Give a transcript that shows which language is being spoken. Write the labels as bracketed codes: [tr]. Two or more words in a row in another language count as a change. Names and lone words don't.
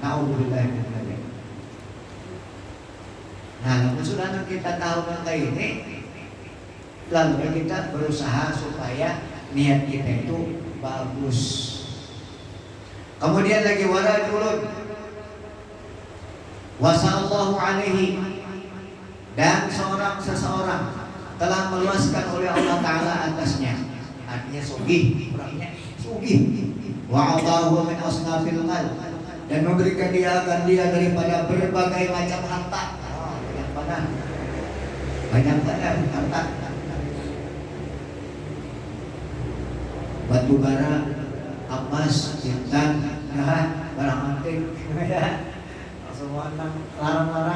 [ar] نعوذ بالله من ذلك. [bjn] Nah, namun sudah kita tahu tentang ini, lalu kita berusaha supaya niat kita itu bagus. Kemudian lagi [ar] ورجل وسع الله عليه, [bjn] dan seseorang telah meluaskan oleh Allah Ta'ala atasnya. Artinya sugih, orangnya sugih. [ar] وأعطاه من أصناف المال, [bjn] dan memberikan dia akan dia daripada berbagai macam harta. Banyak harta. Batu bara, emas, intan, barang antik, semua larang-larang.